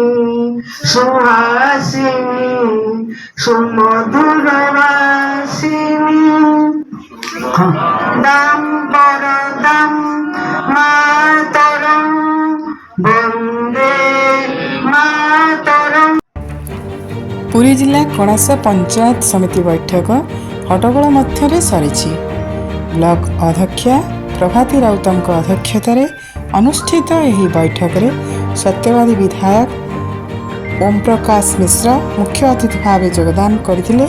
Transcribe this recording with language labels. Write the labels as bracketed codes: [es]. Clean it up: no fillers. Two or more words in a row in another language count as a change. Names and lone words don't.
[bn] সুহাসিনী সুমধুর বাসিনী দাম বরদাম মাতরম বন্দে মাতরম। [or] ପୁରୀ ଜିଲ୍ଲା କଣାସ ପଞ୍ଚାୟତ ସମିତି ବୈଠକ ହଟ୍ଟଗୋଳ ମଧ୍ୟରେ ସରିଛି। ବ୍ଲକ ଅଧ୍ୟକ୍ଷା ପ୍ରଭାତୀ ରାଉତଙ୍କ ଅଧ୍ୟକ୍ଷତାରେ ଅନୁଷ୍ଠିତ ଏହି ବୈଠକରେ ସତ୍ୟବାଦୀ ବିଧାୟକ ଓମ୍ ପ୍ରକାଶ ମିଶ୍ର ମୁଖ୍ୟ ଅତିଥି ଭାବେ ଯୋଗଦାନ କରିଥିଲେ।